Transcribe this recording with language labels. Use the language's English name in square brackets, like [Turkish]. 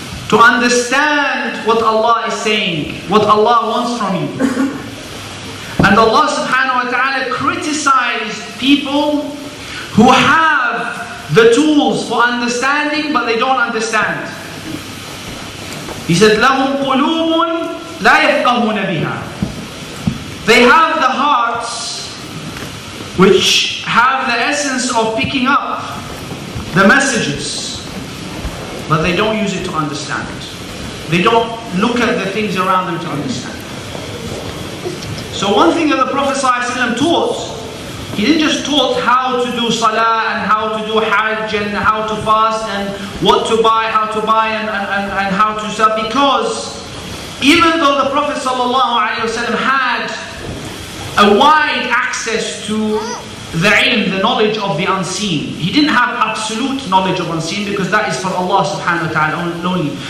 [English] To understand what Allah is saying, what Allah wants from you. And Allah subhanahu wa ta'ala criticized people who have the tools for understanding, but they don't understand. He said, [Arabic] لَهُمْ قُلُوبٌ لَا يَفْقَهُونَ بِهَا. [English] They have the hearts which have the essence of picking up the messages, but they don't use it to understand. They don't look at the things around them to understand. So one thing that the Prophet ﷺ taught, he didn't just taught how to do salah and how to do hajj and how to fast and what to buy, how to buy and how to sell, because even though the Prophet ﷺ had a wide access to the ilm, the knowledge of the unseen, he didn't have absolute knowledge of unseen because that is for Allah subhanahu wa ta'ala only.